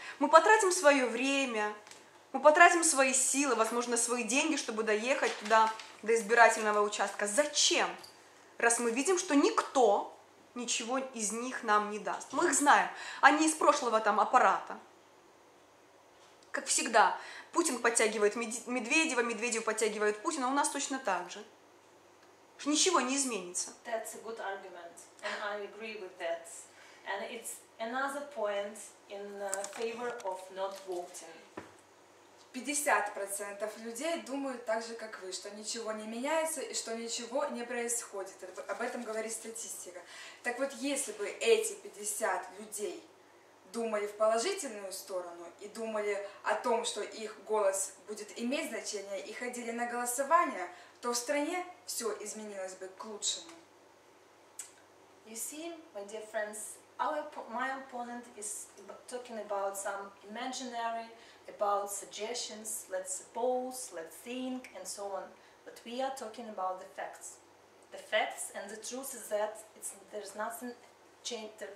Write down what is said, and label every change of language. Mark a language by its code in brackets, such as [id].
[ru] Мы потратим свое время, мы потратим свои силы, возможно, свои деньги, чтобы доехать туда, до избирательного участка. Зачем? Раз мы видим, что никто ничего из них нам не даст. Мы их знаем. Они из прошлого там аппарата. Как всегда, Путин подтягивает Медведева, Медведев подтягивает Путина, а у нас точно так же. Ничего не изменится. [en] That's a good argument, and I agree with that. And it's another point in favor of not voting. [ru] 50% людей думают так же, как вы, что ничего не меняется и что ничего не происходит. Об этом говорит статистика. Так вот, если бы эти 50 людей думали в положительную сторону и думали о том, что их голос будет иметь значение, и ходили на голосование, то в стране все изменилось бы к лучшему. [en] You see, my dear friends, my opponent is talking about some imaginary, about suggestions, let's suppose, let's think, and so on. But we are talking about the facts. The facts and the truth is that there's nothing change.